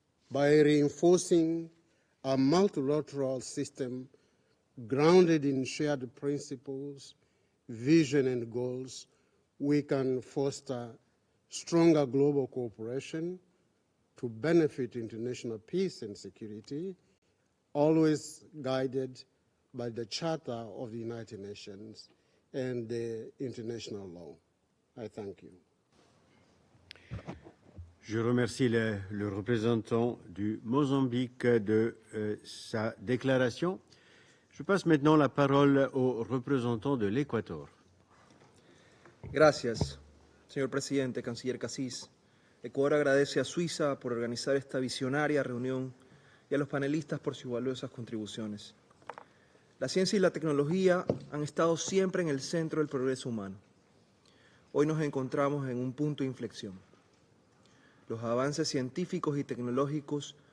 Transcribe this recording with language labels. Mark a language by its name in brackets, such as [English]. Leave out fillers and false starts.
[English] By reinforcing a multilateral system grounded in shared principles, vision, and goals, we can foster stronger global cooperation to benefit international peace and security, always guided by the Charter of the United Nations and the international law. I thank you. [French] Je remercie le représentant du Mozambique de sa déclaration. Je passe maintenant la parole au représentant de l'Équateur. [Spanish] Gracias, señor presidente, canciller Cassis. Ecuador agradece a Suiza por organizar esta visionaria reunión y a los panelistas por sus valiosas contribuciones. La ciencia y la tecnología han estado siempre en el centro del progreso humano. Hoy nos encontramos en un punto de inflexión. Los avances científicos y tecnológicos